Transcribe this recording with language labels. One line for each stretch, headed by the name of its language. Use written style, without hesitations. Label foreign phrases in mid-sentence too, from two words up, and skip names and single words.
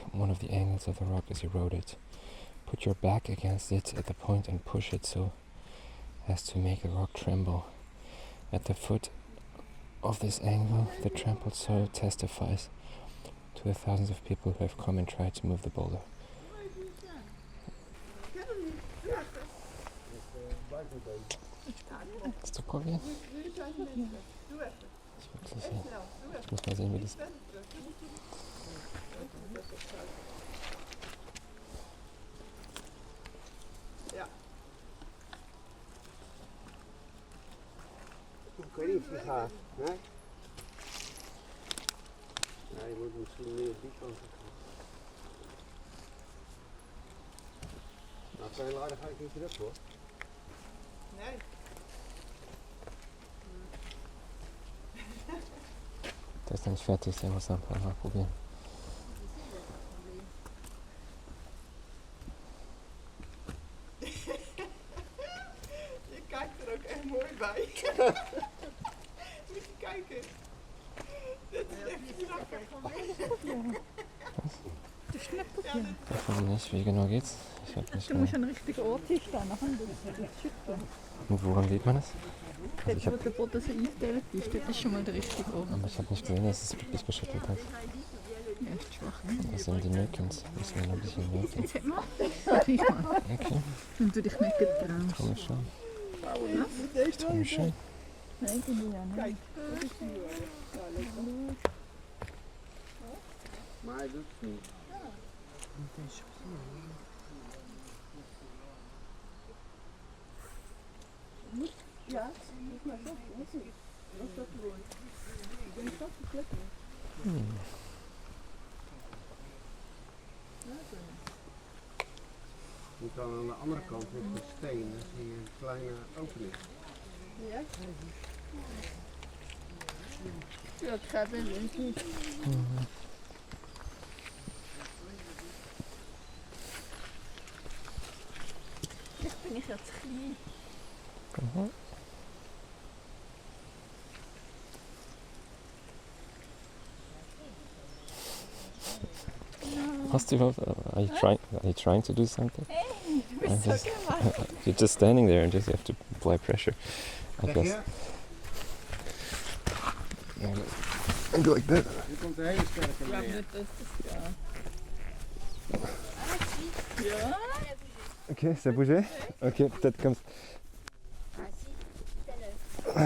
English: One of the angles of the rock is eroded. Put your back against it at the point and push it so as to make the rock tremble. At the foot of this angle, the trampled soil testifies to the thousands of people who have come and tried to move the boulder.
German: Ist zu probieren? Ich will sehen. Ich muss mal sehen, wie das.
Dutch: Ik weet niet of je gaat. Nee? Ja, je moet misschien meer op die kant gaan. Nou, veel aardig ga ik niet terug hoor. Nee.
German: Der ist noch nicht fertig, der muss noch ein paar Mal probieren.
Dutch: Je kijkt er ook echt mooi bij. Moet je kijken. Dit is echt grappig.
German: Warum nicht? Wie genau geht's? Ich hab nicht Du musst an den richtigen Ort hinstehen, nachher das schütteln. Und woran sieht man das? Dort, wo der Boden so eingeteilt ist, dort ist schon mal der richtige Ort. Aber ich habe nicht gesehen, dass es wirklich geschüttelt hat. Ja, ist schwach. Das sind die Nökens. Müssen wir noch ein bisschen nöken. Jetzt hat man. Ich mal. Okay, Wenn du dich nicht getraust. trau mich schon.
Dutch: Deze
German: Trau mich schon. Nein, ich ja nicht.
Dutch: Kijk, dat is die hoor. Ja, lekker. Maar hij doet het niet. Ja, dat is maar zo. Dat is dat gewoon. Ik ben niet zo plek meer. Je kan aan de andere kant met de steen, dan zie je een kleine opening. Ja? Ja, ik ga wel eens.
German: Vielleicht bin ich ja zu klein. Hast du überhaupt?
English: Are you trying to do something?
German: Hey, du bist
English: I'm so just-
German: gemein.
English: You're just standing there and just you have to apply pressure. I
Dutch: Zeg
English: guess.
Dutch: je?
English: And go like that.
Dutch: Hier komt een hele sterke Ja, meneer.
German: nicht, dass das geht. Ja?
French: Ok, ça bougeait? Ok, peut-être comme. Putain.